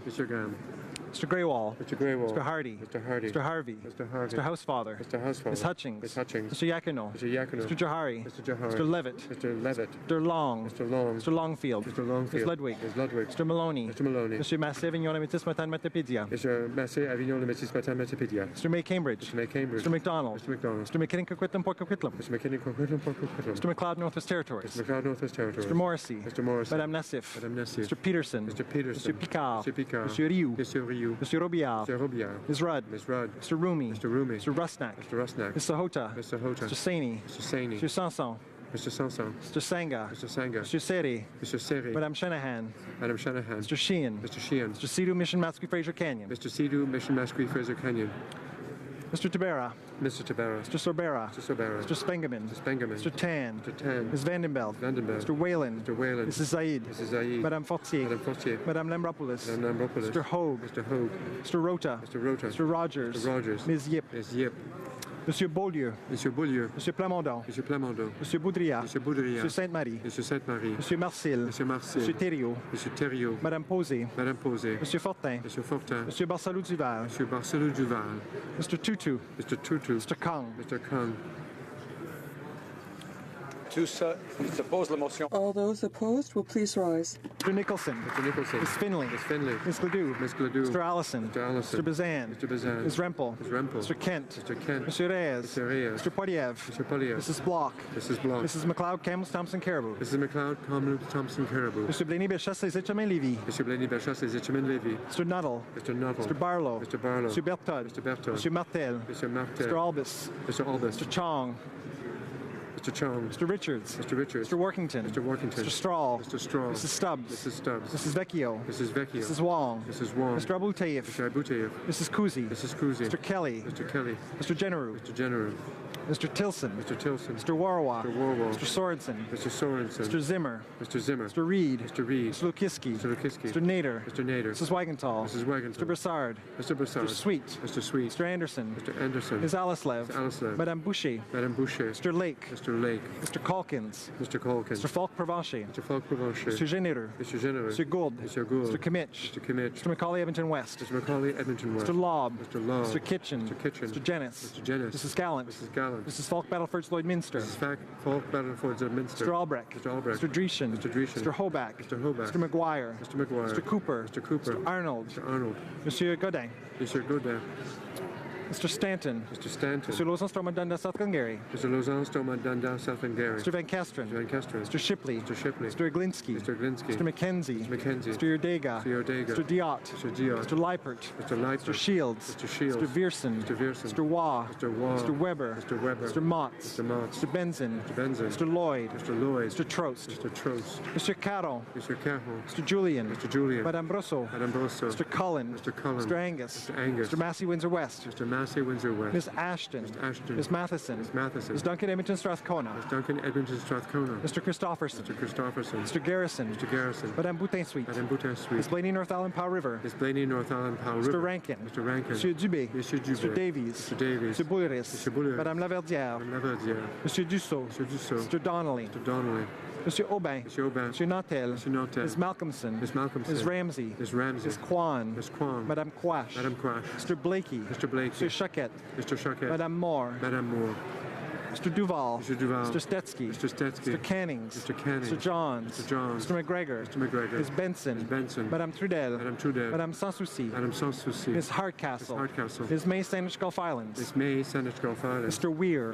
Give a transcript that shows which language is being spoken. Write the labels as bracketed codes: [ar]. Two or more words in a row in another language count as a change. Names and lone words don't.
[en] Mr. Greywall. Mr. Hardy. Mr. Harvey. Mr. Housefather. Ms. Hutchings. Mr. Yakino. Mr. Jahari. Mr. Levitt. Mr. Long. Mr. Longfield. Ms. Ludwig. Mr. Maloney. Mr. Massé Avignon Métis Matin Matapédia. Mr. May Cambridge. Mr. McDonald. Mr. McKinnon Coquitlam Port Coquitlam. Mr. McLeod Northwest Territories. Mr. Morrissey. Madame Nassif. Mr. Peterson. Mr. Picard. Mr. Rioux. Mr. Robillard. Ms. Rudd. Mr. Rumi. Mr. Rusnak. Ms. Sahota. Mr. Saini. Mr. Sanson. Mr. Sanga. Mr. Seri. Madame Shanahan. Mr. Sheehan. Mr. Sidhu Mission Mascui Fraser Canyon. Mr. Tabera. Mr. Sorbera. Mr. Spengeman. Mr. Tan. Ms. Vandenbeld. Mr. Whalen. Mrs. Zaid. Madame Fortier. Madame Lambropoulos. Mr. Hogue. Mr. Rota. Mr. Rogers. Ms. Yip. Monsieur Beaulieu. Monsieur Plamondon. Monsieur Boudria. Monsieur Sainte-Marie. Monsieur Marcil. Monsieur Thériault. Madame Posé. Monsieur Fortin. Monsieur Barsalou Duval. Mr. Tutu. Mr. Kang. All those opposed will please rise. Mr. Nicholson. Ms. Finley. Ms. Gladue. Mr. Allison. Mr. Bazan. Ms. Rempel. Mr. Kent. Mr. Reyes. Mr. Poiliev. Mrs. Block. Mrs. McLeod Camels Thompson Caribou. Mr. Blaney Belchas Les Etchemins Lévy. Mr. Nuttall. Mr. Barlow. Mr. Bertod. Mr. Martel. Mr. Albus. Mr. Chong. Mr. Richards. Mr. Workington. Mr. Strahl. Mrs. Stubbs. Mrs. Vecchio. Mrs. Wong. Mr. Abu Taif. Mrs. Kuzi. Mr. Kelly. Mr. Generu. Mr. Tilson. Mr. Warwa. Mr. Sorensen. Mr. Zimmer. Mr. Reed. Mr. Lukiski. Mr. Nader. Mrs. Wagenthal. Mr. Broussard. Mr. Sweet. Mr. Anderson. Ms. Alislev. Madame Boucher. Mr. Lake. Mr. Calkins. Mr. Falk Provencher. Mr. Généreux. Mr. Gould. Mr. Kimmich. Mr. Macaulay Edmonton West. Mr. Lobb. Mr. Kitchen. Mr. Jennings. Mrs. Gallant. Mrs. Falk Battleford Lloydminster. Mr. Albrecht. Mr. Dreeshen. Mr. Hoback. Mr. McGuire. Mr. Cooper. Mr. Arnold. Monsieur Godin. Mr. Stanton. Mr. Lausanne-Stormont-Dundas, South Glengarry. Mr. Van Kesteren. Mr. Shipley. Mr. Iglinski. Mr. McKenzie. Mr. Yordega. Mr. Diot. Mr. Leipert. Mr. Shields. Mr. Viersen. Mr. Waugh. Mr. Weber. Mr. Motz. Mr. Benzin. Mr. Lloyd. Mr. Trost. Mr. Carroll. Mr. Julian. Madame Brosseau. Mr. Cullen. Mr. Angus. Mr. Massey Windsor West. Ms. Ashton. Ms. Matheson. Ms. Duncan Edmonton Strathcona. Mr. Christopherson. Mr. Garrison. Madame Boutin-Sweet. Ms. Blaney North Island Powell River. Mr. Rankin. Monsieur Dubé. Mr. Davies. Mr. Bouiris. Madame Laverdière. Monsieur Dussault. Mr. Donnelly. Monsieur Aubin. Monsieur Aubin. Monsieur Nautel. Monsieur Nautel. Ms. Malcolmson. Ms. Malcolmson. Ms. Ramsey. Ms. Ramsey. Ms. Kwan. Ms. Kwan. Madame Quash. Madame Quash. Mr. Blakey. Mr. Blakey. Mr. Choquette. Mr. Choquette. Madame Moore. Madame Moore. Mr. Duval. Mr. Duval. Mr. Stetsky. Mr. Stetsky. Mr. Cannings. Mr. Cannings. Mr. Johns. Mr. Johns. Mr. McGregor. Mr. McGregor. Ms. Benson. Ms. Benson. Madame Trudel. Madame Trudel. Madame Sanssouci. Madame Sanssouci. Ms. Hardcastle. Ms. Hardcastle. Ms. May Saanich Gulf Islands. Ms. May Saanich Gulf Islands. Mr. Weir.